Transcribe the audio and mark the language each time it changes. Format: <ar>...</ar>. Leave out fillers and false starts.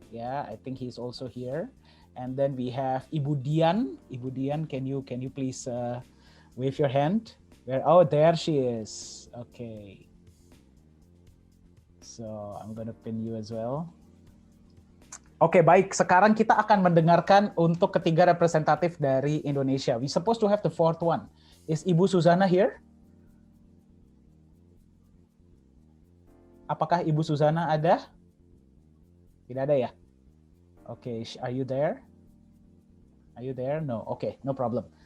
<en>Yeah, I think he's also here. And then we have Ibu Dian. Ibu Dian, can you please wave your hand? There she is. Okay. So I'm gonna pin you as well.</en> <id>Oke, baik. Sekarang kita akan mendengarkan untuk ketiga representatif dari Indonesia.</id> <en>We supposed to have the fourth one. Is Ibu Suzana here?</en> <id>Apakah Ibu Suzana ada? Tidak ada ya?</id> <en>Okay, are you there? Are you there? No. Okay, no problem.</en>